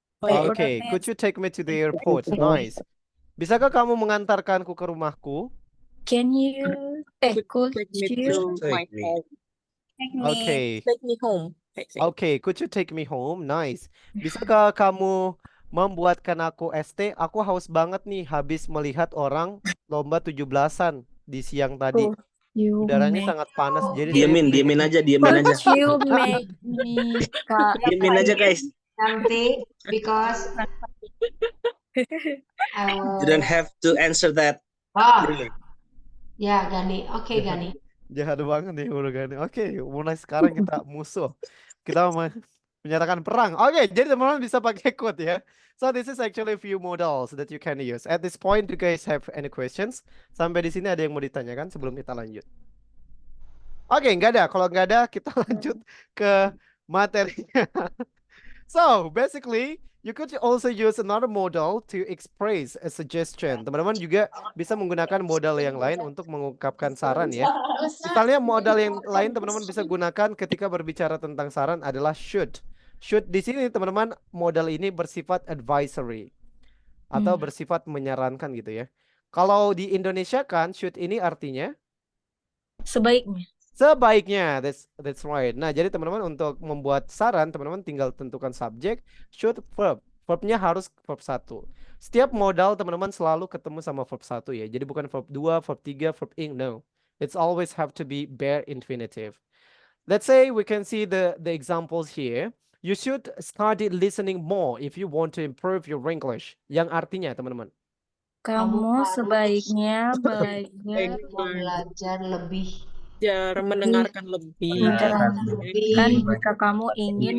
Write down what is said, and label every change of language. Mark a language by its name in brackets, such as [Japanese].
[English] Okay, could you take me to the airport? Nice. [Indonesian] Bisakah kamu mengantarkanku ke rumahku? [English] could you Take me. Okay. take me home? Okay, could you take me home? Nice. [Indonesian] Bisakah kamu membuatkan aku ST? Aku haus banget nih habis melihat orang lomba 17-an di siang tadi. Udaranya sangat panas jadi Diemin aja. [English] Could you make me [Indonesian] Diemin aja guys. Nanti because [English] You don't have to answer that. Really. [Indonesian] ya Gani. Oke, Gani. jahat banget nih udah Gani. Oke, mulai sekarang kita musuh. Kita menyatakan perang. Oke, jadi teman-teman bisa pakai code ya. [English] So this is actually a few modals that you can use. At this point, do you guys have any questions? [Indonesian] Sampai di sini ada yang mau ditanyakan sebelum kita lanjut? Oke, nggak ada. Kalau nggak ada, kita lanjut ke materinya. [English] So basically, you could also use another modal to express a suggestion. [Indonesian] Teman-teman juga bisa menggunakan modal yang lain untuk mengungkapkan saran ya. Misalnya modal yang lain teman-teman bisa gunakan ketika berbicara tentang saran adalah should. Should di sini teman-teman modal ini bersifat advisory atau bersifat menyarankan gitu ya. Kalau di Indonesia kan should ini artinya sebaiknya? sebaiknya. [English] That's right. [Indonesian] Nah, jadi teman-teman untuk membuat saran, teman-teman tinggal tentukan subjek, should, verb. Verbnya harus verb 1. Setiap modal teman-teman selalu ketemu sama verb 1 ya. Jadi bukan verb 2, verb 3, verb ing. No. [English] It's always have to be bare infinitive. Let's say we can see the examples here. You should study listening more if you want to improve your English. [Indonesian] Yang artinya, teman-teman. Kamu sebaiknya belajar belajar lebih mendengarkan lebih. mendengarkan jika kamu ingin